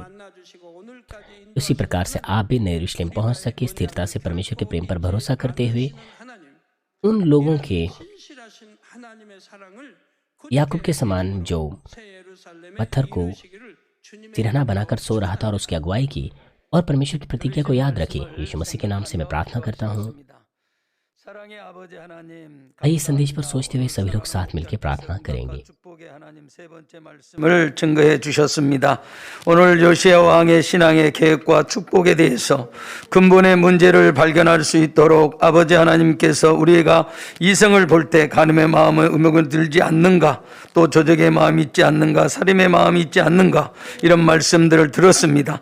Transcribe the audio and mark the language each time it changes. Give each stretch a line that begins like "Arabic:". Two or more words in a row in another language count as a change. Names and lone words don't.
Hindi: उसी प्रकार से आप भी नए यरूशलेम पहुंच सके, स्थिरता से परमेश्वर के प्रेम पर भरोसा करते हुए उन लोगों के याकूब के समान जो पत्थर को सिरहाना बनाकर सो रहा था और उसकी अगुवाई की और परमेश्वर की प्रतिज्ञा को याद रखें। यीशु मसीह के नाम से मैं प्रार्थना करता हूँ। आइए संदेश पर सोचते हुए सभी लोग साथ मिलकर प्रार्थना करेंगे।
Korean: 말씀을 증거해 주셨습니다. 오늘 요시야 왕의 신앙의 계획과 축복에 대해서 근본의 문제를 발견할 수 있도록 아버지 하나님께서 우리가 이성을 볼 때 간음의 마음에 의혹은 들지 않는가, 또 조적의 마음이 있지 않는가, 살인의 마음이 있지 않는가, 이런 말씀들을 들었습니다.